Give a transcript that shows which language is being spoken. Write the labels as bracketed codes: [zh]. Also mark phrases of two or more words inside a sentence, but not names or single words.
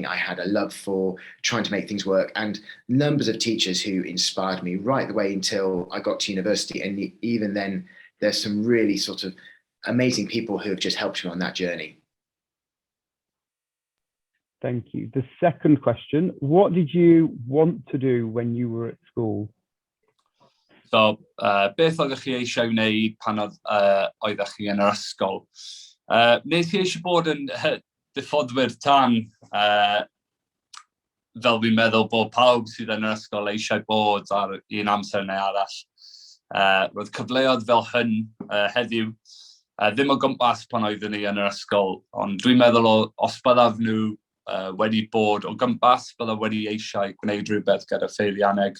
[en] I had a love for trying to make things work, and numbers of teachers who inspired me right the way until I got to university. And even then, there's some really sort of amazing people who have just helped me on that journey. Thank you. The second question, what did you want to do when you were at school? So, [cy] beth oeddech chi eisiau wneud pan oeddech chi yn yr ysgol? Nes i eisiau bod yn diffoddwyr tan, fel fi'n meddwl bod pawb sydd yn yr ysgol eisiau bod ar un amser neu arall. Roedd cyfleoedd fel hyn heddiw, ddim o gwmpas pan oeddwn ni yn yr ysgol, ond dwi'n meddwl os byddaf nhw wedi bod o gwmpas, byddaf wedi eisiau gwneud rhywbeth gyda ffeirianneg.